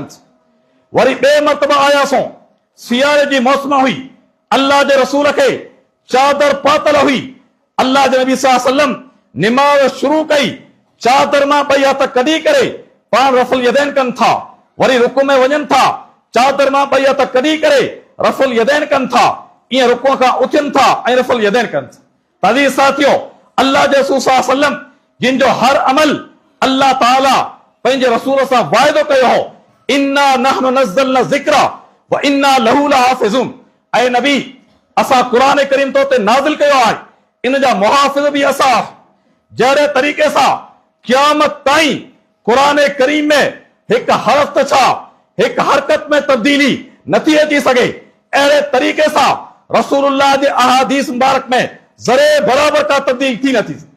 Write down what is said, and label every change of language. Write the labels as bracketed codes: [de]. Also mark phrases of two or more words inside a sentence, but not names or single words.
[sd] वरी ॿिए मरतबा आयासीं, सियारे जी मौसम हुई, अल्लाह जे रसूल खे चादर पातल हुई, अल्लाह जे नबी [ar] صلى الله عليه وسلم [sd] निमाज़ शुरू कई, चादर मां 2 हथ कढी करे पाण [ar] رفع اليدين [sd] कनि था, वरी रुकू में वञनि था, चादर मां 2 हथ कढी करे [ar] رفع اليدين [sd] कनि था, ईअं रुकू खां उथनि था ऐं [ar] رفع اليدين [sd] कनि। तॾहिं साथियो, अल्लाह जे रसूल [ar] صلى الله عليه وسلم [sd] जिन जो हर अमल अल्लाह ताला पंहिंजे रसूल सां वाइदो कयो हो, [ar] إنا نحن نزلنا الذكر وإنا له لحافظون, [sd] ऐं नबी असां क़ुरान करीम तो ते नाज़िल कयो आहे, इन जा मुहाफ़िज़ बि असां। जहिड़े तरीक़े सां क़यामत ताईं क़ुरान करीम में हिकु हरफ़ त छा, हिकु हरकत में तब्दीली नथी अची सघे, अहिड़े तरीक़े सां रसूलुल्लाह जे अहादीस मुबारक में ज़रे बराबर का तब्दील थी नथी।